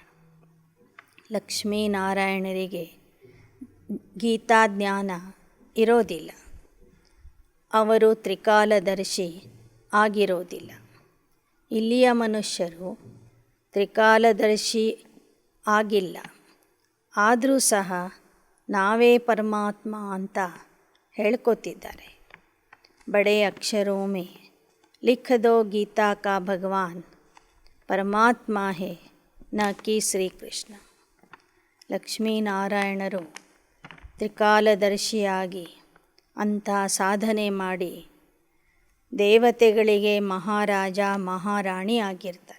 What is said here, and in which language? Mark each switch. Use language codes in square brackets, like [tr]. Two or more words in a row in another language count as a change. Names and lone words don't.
[kn] ಲಕ್ಷ್ಮೀ ನಾರಾಯಣರಿಗೆ ಗೀತಾ ಜ್ಞಾನ ಇರೋದಿಲ್ಲ. ಅವರು ತ್ರಿಕಾಲದರ್ಶಿ ಆಗಿರೋದಿಲ್ಲ. ಇಲ್ಲಿಯ ಮನುಷ್ಯರು ತ್ರಿಕಾಲದರ್ಶಿ ಆಗಿಲ್ಲ, ಆದರೂ ಸಹ ನಾವೇ ಪರಮಾತ್ಮ ಅಂತ ಹೇಳ್ಕೊತಿದ್ದಾರೆ. [hi] बड़े अक्षरों में लिख दो गीता का भगवान परमात्मा है न कि ಶ್ರೀಕೃಷ್ಣ. [kn] ಲಕ್ಷ್ಮೀನಾರಾಯಣರು ತ್ರಿಕಾಲದರ್ಶಿಯಾಗಿ ಅಂಥ ಸಾಧನೆ ಮಾಡಿ ದೇವತೆಗಳಿಗೆ ಮಹಾರಾಜ ಮಹಾರಾಣಿ ಆಗಿರ್ತಾರೆ.